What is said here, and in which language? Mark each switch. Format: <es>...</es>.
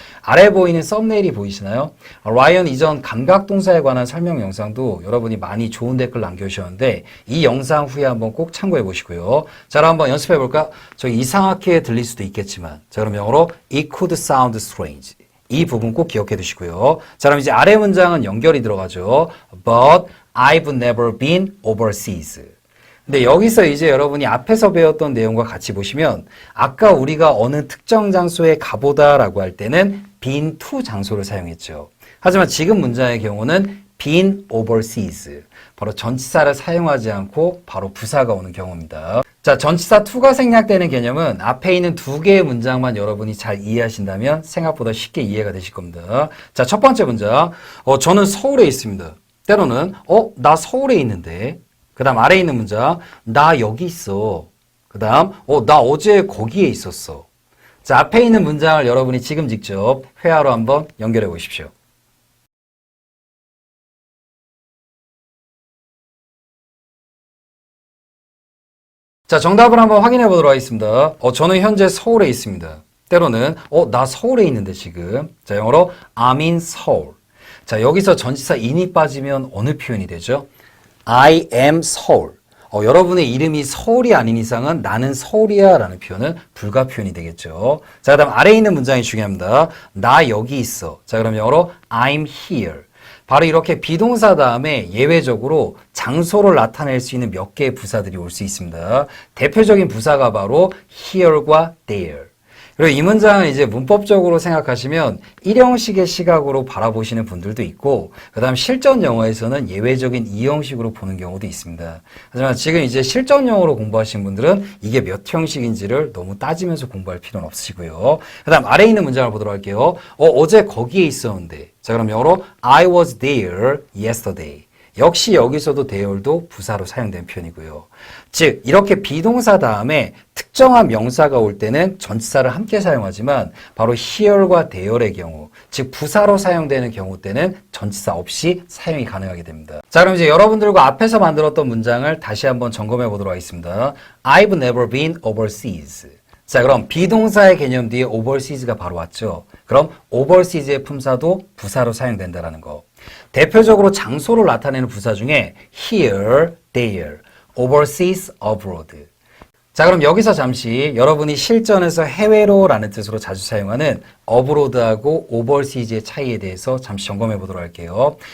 <ko>아래 보이는 썸네일이 보이시나요? 라이언 이전 감각동사에 관한 설명 영상도 여러분이 많이 좋은 댓글 남겨주셨는데 이 영상 후에 한번 꼭 참고해 보시고요. 자, 그럼 한번 연습해 볼까? 저기 이상하게 들릴 수도 있겠지만 자, 그럼 영어로</ko> <en>It could sound strange.</en> <ko>이 부분 꼭 기억해 두시고요. 자, 그럼 이제 아래 문장은 연결이 들어가죠.</ko> <en>But I've never been overseas.</en> <ko>근데 여기서 이제 여러분이 앞에서 배웠던 내용과 같이 보시면 아까 우리가 어느 특정 장소에 가보다 라고 할 때는 been to 장소를 사용했죠. 하지만 지금 문장의 경우는 been overseas. 바로 전치사를 사용하지 않고 바로 부사가 오는 경우입니다. 자, 전치사 to가 생략되는 개념은 앞에 있는 두 개의 문장만 여러분이 잘 이해하신다면 생각보다 쉽게 이해가 되실 겁니다. 자, 첫 번째 문장. 저는 서울에 있습니다. 때로는 나 서울에 있는데. 그 다음 아래에 있는 문장. 나 여기 있어. 그 다음 나 어제 거기에 있었어. 자, 앞에 있는 문장을 여러분이 지금 직접 회화로 한번 연결해 보십시오. 자, 정답을 한번 확인해 보도록 하겠습니다. 저는 현재 서울에 있습니다. 때로는 나 서울에 있는데 지금. 자, 영어로</ko> <en>I'm in Seoul.</en> <ko>자, 여기서 전치사 in이 빠지면 어느 표현이 되죠?</ko> <en>I am Seoul.</en> <ko>여러분의 이름이 서울이 아닌 이상은 나는 서울이야 라는 표현은 불가 표현이 되겠죠. 자, 그 다음 아래에 있는 문장이 중요합니다. 나 여기 있어. 자, 그럼 영어로</ko> <en>I'm here.</en> <ko>바로 이렇게 비동사 다음에 예외적으로 장소를 나타낼 수 있는 몇 개의 부사들이 올 수 있습니다. 대표적인 부사가 바로 here과 there. 그리고 이 문장은 이제 문법적으로 생각하시면 일형식의 시각으로 바라보시는 분들도 있고, 그 다음 실전 영어에서는 예외적인 이형식으로 보는 경우도 있습니다. 하지만 지금 이제 실전 영어로 공부하신 분들은 이게 몇 형식인지를 너무 따지면서 공부할 필요는 없으시고요. 그 다음 아래에 있는 문장을 보도록 할게요. 어제 거기에 있었는데. 자, 그럼 영어로</ko> <en>I was there yesterday.</en> <ko>역시 여기서도 there도 부사로 사용된 표현이고요. 즉 이렇게 비동사 다음에 특정한 명사가 올 때는 전치사를 함께 사용하지만 바로 here과 there의 경우, 즉 부사로 사용되는 경우 때는 전치사 없이 사용이 가능하게 됩니다. 자, 그럼 이제 여러분들과 앞에서 만들었던 문장을 다시 한번 점검해 보도록 하겠습니다.</ko> <en>I've never been overseas.</en> <ko>자, 그럼 비동사의 개념 뒤에 overseas가 바로 왔죠. 그럼 overseas의 품사도 부사로 사용된다는 거. 대표적으로 장소를 나타내는 부사 중에 here, there, overseas, abroad. 자, 그럼 여기서 잠시 여러분이 실전에서 해외로 라는 뜻으로 자주 사용하는 abroad하고 overseas의 차이에 대해서 잠시 점검해 보도록 할게요.</ko>